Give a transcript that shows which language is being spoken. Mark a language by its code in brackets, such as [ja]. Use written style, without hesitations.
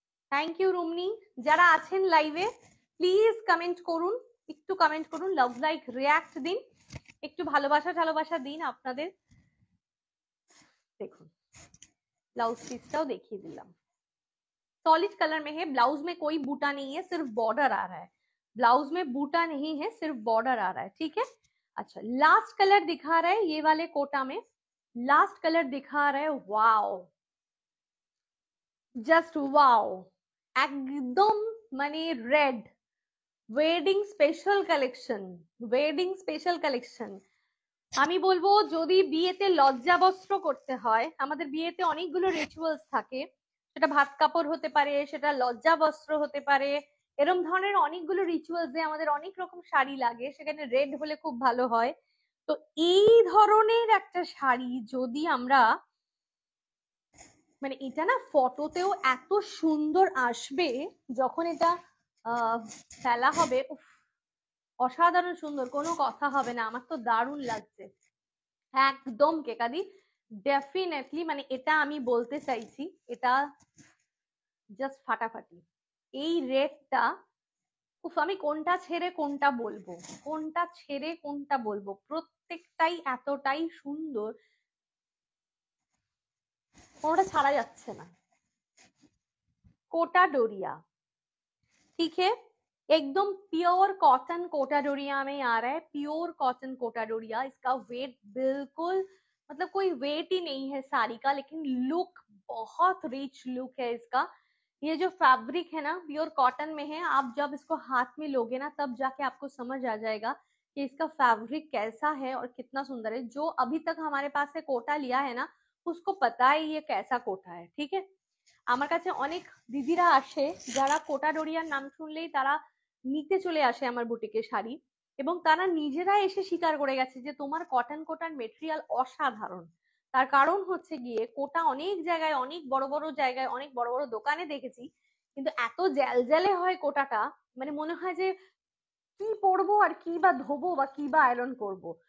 [bn] Thank you রুমনি, যারা আছেন লাইভে প্লিজ কমেন্ট করুন, একটু কমেন্ট করুন, লাভ লাইক রিয়াক্ট দিন, একটু ভালোবাসা ভালোবাসা দিন আপনাদের। দেখুন ब्लाउज पीसটাও দেখিয়ে দিলাম, [hi] सॉलिड कलर में है, ब्लाउज में कोई बूटा नहीं है, सिर्फ बॉर्डर आ रहा है, ब्लाउज में बूटा नहीं है, सिर्फ बॉर्डर आ रहा है, ठीक है? अच्छा, लास्ट कलर दिखा रहा है ये वाले कोटा में, लास्ट कलर दिखा रहा है, वाओ, जस्ट वाओ, एकदम [bn] মানে red, wedding special collection, [hi] wedding special collection. [bn] আমি বলবো যদি বিয়েতে লজ্জা বস্ত্র করতে হয়, আমাদের বিয়েতে অনেকগুলো রিচুয়ালস থাকে, সেটা ভাত কাপড় হতে পারে, সেটা লজ্জা বস্ত্র হতে পারে, এরকম ধরনের অনেকগুলো রিচুয়ালসে আমাদের অনেক রকম শাড়ি লাগে, সেখানে রেড হলে খুব ভালো হয়। তো এই ধরনের একটা শাড়ি যদি আমরা, মানে এটা না ফটোতেও এত সুন্দর আসবে, যখন এটা ফেলা হবে, উফ, অসাধারণ সুন্দর, কোনো কথা হবে না, আমার তো দারুণ লাগছে একদম কেকাদি। ডেফিনেটলি মানে এটা আমি বলতে চাইছি, এটা জাস্ট ফাটাফাটি। এই রেটটা, উফ, আমি কোনটা ছেড়ে কোনটা বলবো, কোনটা ছেড়ে কোনটা বলবো, প্রত্যেকটাই এতটাই সুন্দর, কোনটা ছাড়া যাচ্ছে না। [hi] कोटा डोरिया, ठीक है, एकदम प्योर कॉटन कोटा डोरिया में आ रहा है, प्योर कॉटन कोटा डोरिया। इसका वेट बिल्कुल मतलब कोई वेट ही नहीं है साड़ी का, लेकिन लुक बहुत रिच लुक है इसका। ये जो फैब्रिक है ना प्योर कॉटन में है, आप जब इसको हाथ में लोगे ना तब जाके आपको समझ आ जाएगा कि इसका फैब्रिक कैसा है और कितना सुंदर है। जो अभी तक हमारे पास से कोटा लिया है ना उसको पता है ये कैसा कोटा है, ठीक है। [bn] আমার কাছে অনেক দিদিরা আসে যারা কোটা ডোরিয়ার নাম শুনলেই তারা নিতে চলে আসে আমার বুটিকে শাড়ি, এবং তারা নিজেরা এসে স্বীকার করে গেছে যে তোমার কটন কোটার মেটেরিয়াল অসাধারণ। তার কারণ হচ্ছে গিয়ে কোটা অনেক জায়গায়, অনেক বড় বড় জায়গায়, অনেক বড় বড় দোকানে দেখেছি, কিন্তু এত জ্যালজ্যালে হয় কোটাটা, মানে মনে হয় যে কি পরবো আর কি বা ধোবো বা কি বা আয়রন করবো।